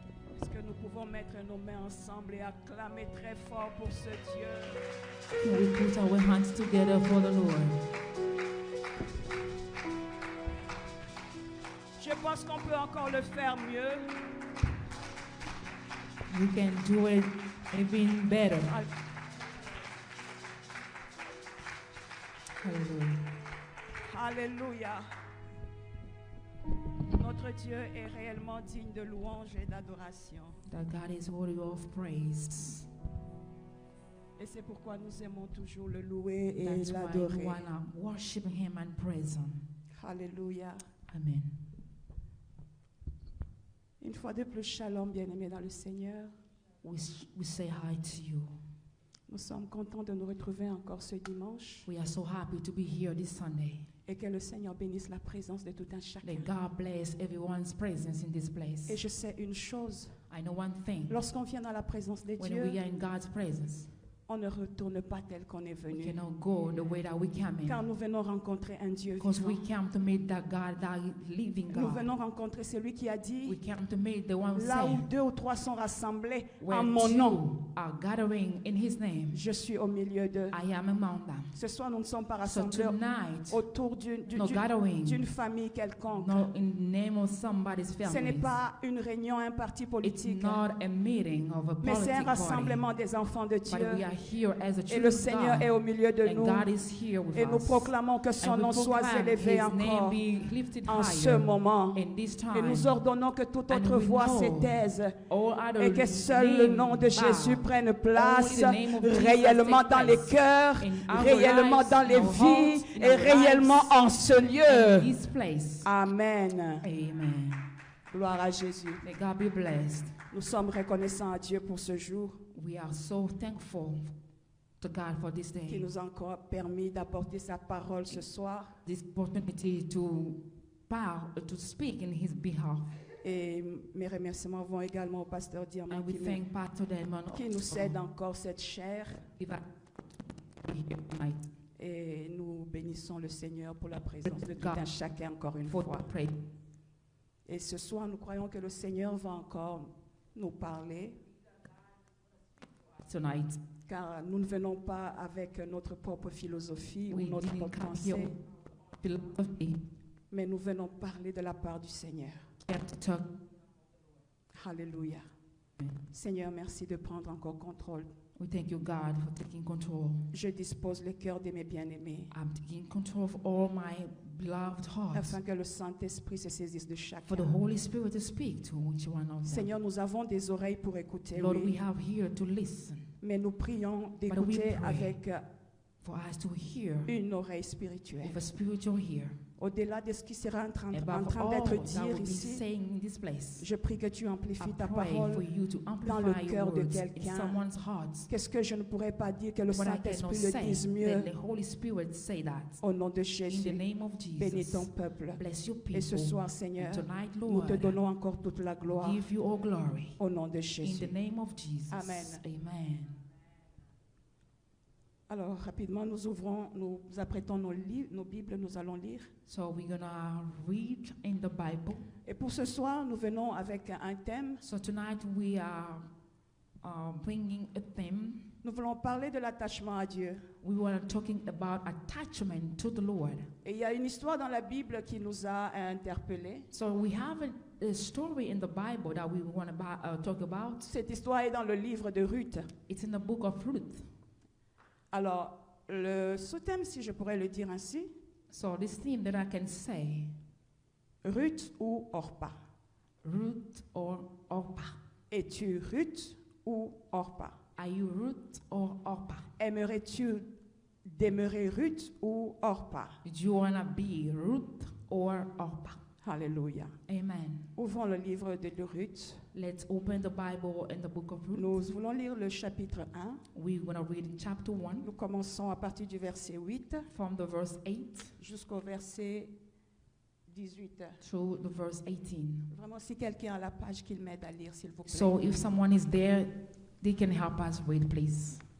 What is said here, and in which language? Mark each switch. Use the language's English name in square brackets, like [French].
[French] Est-ce que nous pouvons mettre nos mains ensemble et acclamer très fort pour ce Dieu? [English] Can we put our hands together for the Lord? [French] Je pense qu'on peut encore le faire mieux. [English] We can do it even better. Hallelujah. [French] Alléluia. Notre Dieu est réellement digne de louange et d'adoration. [English] That God is worthy of praise. [French] Et c'est pourquoi nous aimons toujours le louer et [English] That's why we [French] l'adorer. [English] want to worship Him and praise Him. [French] Alléluia. [English] Amen. [French] Une fois de plus, shalom, bien-aimés dans le Seigneur. [English] We say hi to you. [French] Nous sommes contents de nous retrouver encore ce dimanche [English] We are so happy to be here this Sunday. [French] et que le Seigneur bénisse la présence de tout un chacun. [English] That God bless everyone's presence in this place. [French] Et je sais une chose, [English] I know one thing. [French] lorsqu'on vient dans la présence de [English] When [French] Dieu, [English] we are in God's presence, [French] on ne retourne pas tel qu'on est [English] we [French] venu. [English] cannot go the way that we came [French] Car [English] in. [French] nous venons rencontrer un Dieu [English] Because we [French] vivant. [English] came to meet that God, that living [French] Nous [English] God. [French] venons rencontrer celui qui a dit, [English] We came to meet the one who [French] là où [English] said, [French] 2 ou 3 sont rassemblés [English] where [French] en mon nom, [English] two are gathering in His name, [French] je suis au milieu d'eux. [English] I am among them. [French] Ce soir, nous ne sommes pas [English] So [French] rassemblés [English] tonight, [French] autour [English] no gathering, [French] d'une famille quelconque. [English] no in the name of somebody's [French] Ce n'est [English] family. [French] pas une réunion, un parti [English] It's [French] politique, [English] not a meeting of a [French] mais c'est un [English] political party. [French] rassemblement des enfants de [English] But we [French] Dieu. [English] are here as a [French] Et [English] true [French] le Seigneur [English] God, [French] est au milieu de [English] and [French] nous. [English] God is here with [French] Et nous [English] us. [French] proclamons que son [English] And we [French] nom soit [English] proclaim [French] élevé [English] His name [French] encore [English] be lifted [French] en ce [English] higher [French] moment. [English] in this [French] Et [English] time. [French] nous ordonnons que toute [English] And [French] autre [English] we [French] voix [English] know [French] se taise [English] all other [French] et que seul le [English] name [French] nom de [English] bow. [French] Jésus prenne place [English] Only the name of Jesus [French] réellement [English] take [French] dans les [English] place [French] cœurs, [English] in our [French] réellement [English] lives, [French] dans [English] in [French] les [English] our [French] vies [English] hearts, in [French] et [English] our [French] réellement [English] lives, [French] en ce [English] in [French] lieu. [English] this place. [French] Amen. [English] Amen. [French] Gloire à Jésus. [English] May God be blessed. [French] Nous sommes reconnaissants à Dieu pour ce jour [English] We are so thankful to God for this [French] qui [English] day, [French] nous a encore permis d'apporter sa parole ce soir. [English] this opportunity to speak in His behalf. [French] Et mes remerciements vont également au pasteur Diamant [English] And we thank Pastor Damon [French] qui nous cède encore cette chair. [English] here tonight [French] Et nous bénissons le Seigneur pour la présence de tout un chacun encore une [English] for [French] fois. [English] the prayer. [French] Et ce soir, nous croyons que le Seigneur va encore nous parler, [English] Tonight, [French] car nous ne venons pas avec notre propre philosophie [English] we [French] ou notre [English] didn't [French] propre [English] come [French] pensée, [English] here philosophy, [French] mais nous venons parler de la part du Seigneur. [English] here to talk. [French] Alléluia. Seigneur, merci de prendre encore contrôle. [English] We thank you, God, for taking control. [French] Je dispose le cœur de mes bien-aimés, [English] I'm taking control of all my beloved hearts, [French] afin que le Saint-Esprit se saisisse de [English] for the [French] chacun. [English] Holy Spirit to speak to each one of them. [French] Seigneur, nous avons des oreilles pour écouter, [English] Lord, we [French] oui, [English] have here to listen, [French] mais nous prions [English] we [French] d'écouter [English] pray. [French] avec [English] for us to hear [French] une oreille spirituelle. [English] with a spiritual ear. [French] Au-delà de ce qui sera en train [English] Above all [French] d'être [English] that [French] dit [English] will be [French] ici, [English] saying in this place, [French] je prie que tu [English] I [French] amplifies ta [English] pray [French] parole. [English] for you to [French] dans le [English] amplify [French] cœur [English] your [French] de [English] words in [French] quelqu'un. [English] someone's heart. [French] Qu'est-ce que je ne pourrais pas dire que le [English] What I cannot [French] Saint-Esprit le [English] say, [French] dise [English] let [French] mieux [English] the Holy Spirit say that. [French] au nom de [English] In the [French] Jésus. [English] name of [French] Bénis [English] Jesus, [French] ton peuple. [English] bless your [French] Et ce [English] people. [French] soir, Seigneur, [English] And tonight, [French] nous te [English] Lord, [French] donnons encore toute la gloire [English] give you all glory. [French] au nom de [English] In [French] Jésus. [English] the name of Jesus. [French] Amen. [English] Amen. [French] Alors, rapidement, nous apprêtons nos Bibles, nous allons lire. [English] So we're going to read in the Bible. [French] Et pour ce soir, nous venons avec un thème. [English] So tonight we are bringing a theme. [French] Nous voulons parler de l'attachement à Dieu. [English] We were talking about attachment to the Lord. [French] Et il y a une histoire dans la Bible qui nous a interpellés. [English] So we have a story in the Bible that we want to talk about. [French] Cette histoire est dans le livre de Ruth. [English] It's in the book of Ruth. [French] Alors, ce thème, si je pourrais le dire ainsi, [English] So this theme that I can say, [French] Ruth ou Orpa. [English] Ruth or Orpah. [French] Es-tu Ruth ou Orpa? [English] Are you Ruth or Orpah? [French] Aimerais-tu demeurer Ruth ou Orpa? [English] Do you want to be Ruth or Orpah? [French] Alléluia. [English] Amen. [French] Ouvrons le livre de Ruth. [English] Let's open the Bible in the book of Ruth. [French] Nous voulons lire le chapitre 1. [English] We're going to read chapter 1 [French] Nous commençons à partir du verset 8 [English] from the verse 8 [French] jusqu'au verset 18. [English] through the verse 18. [French] Vraiment, si quelqu'un a la page, qu'il m'aide à lire, s'il vous plaît. [English] So if someone is there, they can help us read, please.